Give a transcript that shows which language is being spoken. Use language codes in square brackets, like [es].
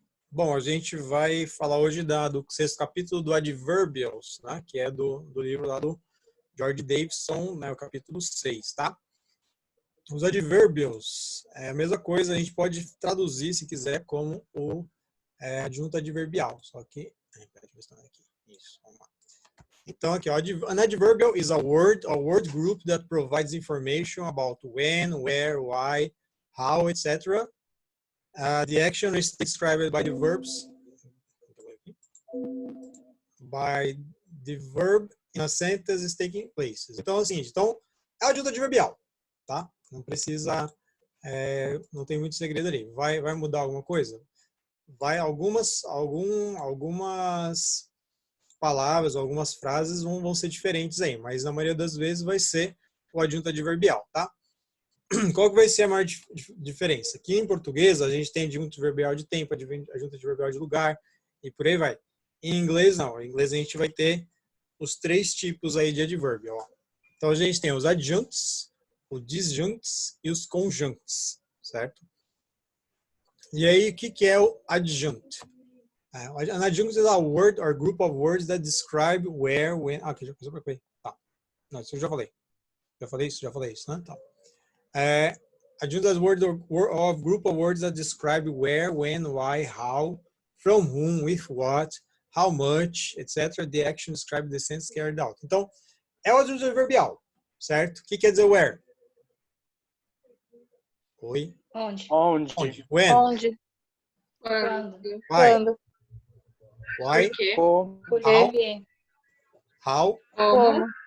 [pt] Bom, a gente vai falar hoje do sexto capítulo do Adverbials, né? Que é do livro lá do George Davidson, né? O capítulo 6, tá? Os adverbials é a mesma coisa, a gente pode traduzir, se quiser, como o adjunto adverbial. Só que... aqui. Isso, vamos lá. Então, aqui, ó, [en] an adverbial is a word group that provides information about when, where, why, how, etc. The action is described by the verbs, by the verb in a sentence is taking place. [pt] Então, é o seguinte, é o adjunto adverbial, tá? Não precisa, não tem muito segredo ali. Vai mudar alguma coisa? Vai, algumas palavras, algumas frases vão ser diferentes aí, mas na maioria das vezes vai ser o adjunto adverbial, tá? Qual que vai ser a maior diferença? Aqui em português a gente tem adjunto adverbial de tempo, adjunto adverbial de lugar e por aí vai. Em inglês não, em inglês a gente vai ter os três tipos aí de adverbio. Ó. Então a gente tem os adjuncts, os disjuncts e os conjuncts, certo? E aí o que é o adjunct? [en] An adjunct is a word or group of words that describe where, when... [pt] aqui, já pensou para tá. Não, isso eu já falei. Já falei isso, né? Tá. [en] Adjunct is a word or group of words that describe where, when, why, how, from whom, with what, how much, etc. The action describes the sense carried out. [pt] Então, é o adjunto adverbial, certo? O que quer dizer where? Oi? Onde? [en] When? [pt] Onde? Quando? [en] Why? [pt] Quando? [en] Why? [pt] Por quê? Por [en] How? [pt] quê? [en] How? [pt] Como?